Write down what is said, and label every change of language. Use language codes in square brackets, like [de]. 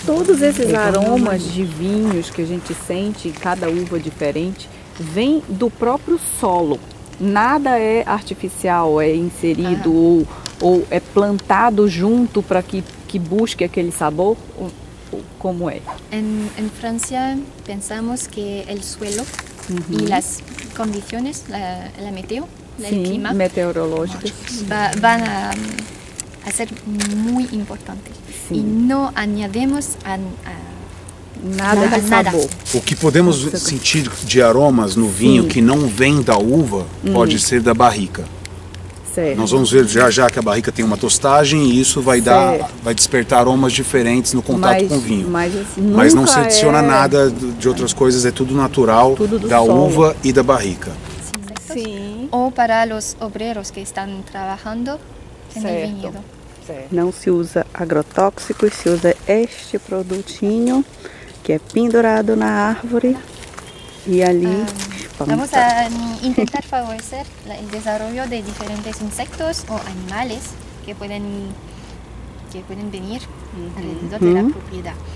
[pt] Todos esses aromas de vinhos que a gente sente, cada uva diferente, vem do próprio solo. Nada é artificial, é inserido ou é plantado junto para que busque aquele sabor? Como é? [es] En Francia pensamos que el suelo y las condiciones, la meteo, el clima meteorológicas van a ser muy importantes. Y no añadimos nada de sabor. [pt] O que podemos sentir de aromas no vinho que não vem da uva pode ser da barrica. Certo. Nós vamos ver já que a barrica tem uma tostagem e isso vai despertar aromas diferentes no contato com o vinho. Mas não se adiciona nada de outras coisas, é tudo natural da uva e da barrica. Sim. Ou para os obreiros que estão trabalhando no vinhedo. Não se usa agrotóxicos, se usa este produtinho que é pendurado na árvore e ali [es] vamos a intentar favorecer el desarrollo de diferentes insectos o animales que pueden venir alrededor de la propiedad.